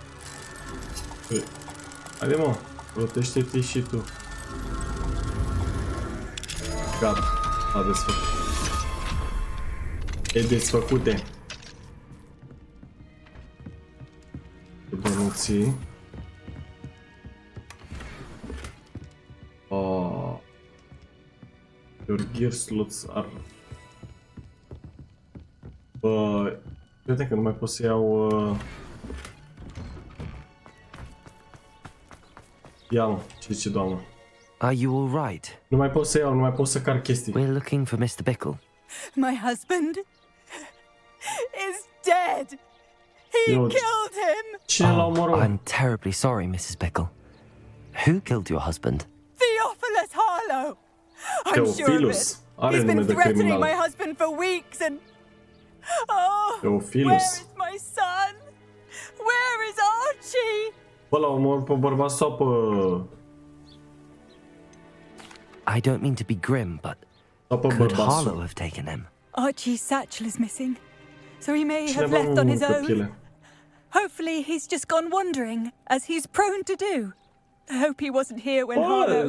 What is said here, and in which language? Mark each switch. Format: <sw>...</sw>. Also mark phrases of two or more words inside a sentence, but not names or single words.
<ro>Haide mă, rotește-te și tu. Gata, a desfăcut. E desfăcute. Bănuții.</ro> <en>Your gear slots are...</en> <ro>Bă... Cred că nu mai pot să iau... Ia mă, ce zice doamna?</ro> <en>Are you all right?</en> <ro>Nu mai pot să iau, nu mai pot să car chestii.</ro> <en>We're looking for Mr. Bickle. My husband is dead. He killed him.</en> <ro>Cine l-a omorât?</ro> <en>I'm terribly sorry, Mrs. Bickle. Who killed your husband? Theophilus Harlow. I'm sure of it. He's been threatening my husband for weeks and... Oh, where is my son? Where is Archie?</en> <ro>Bă, l-a omorât pe bărbat sau pe...</ro> <en>I don't mean to be grim, but could Harlow have taken him? Archie's satchel is missing, so he may have left on his own. Hopefully he's just gone wandering, as he's prone to do. I hope he wasn't here when Harlow...</en>